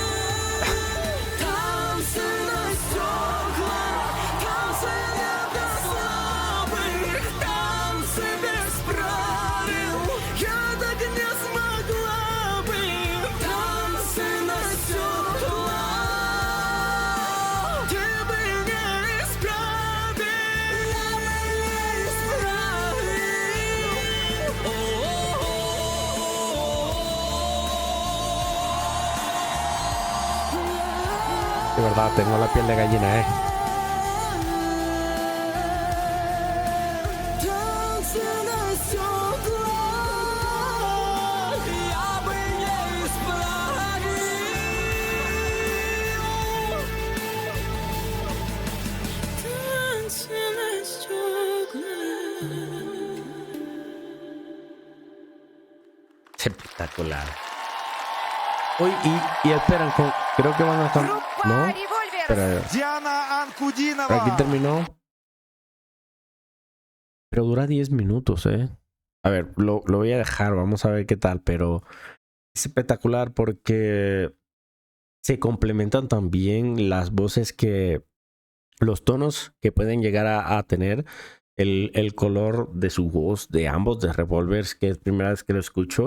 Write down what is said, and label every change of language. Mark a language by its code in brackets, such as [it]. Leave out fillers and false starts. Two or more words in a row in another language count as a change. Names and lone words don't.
[ru] Танцы на стеклах, танцы не для слабых, танцы без правил, я так не смогла бы. Танцы на стеклах, ты бы не исправил, я бы не [es] De verdad, tengo la piel de gallina, [ru] Танцы на стеклах, я бы не исправил. Танцы на стеклах. [es] Espectacular. Uy, y esperan, creo que van a estar... ¿No? Espera, Диана Анкудинова. aquí terminó. Pero dura 10 minutos, A ver, lo voy a dejar, vamos a ver qué tal, pero es espectacular porque se complementan también las voces que, los tonos que pueden llegar a tener, el color de su voz de ambos, de Revolvers, que es primera vez que lo escucho.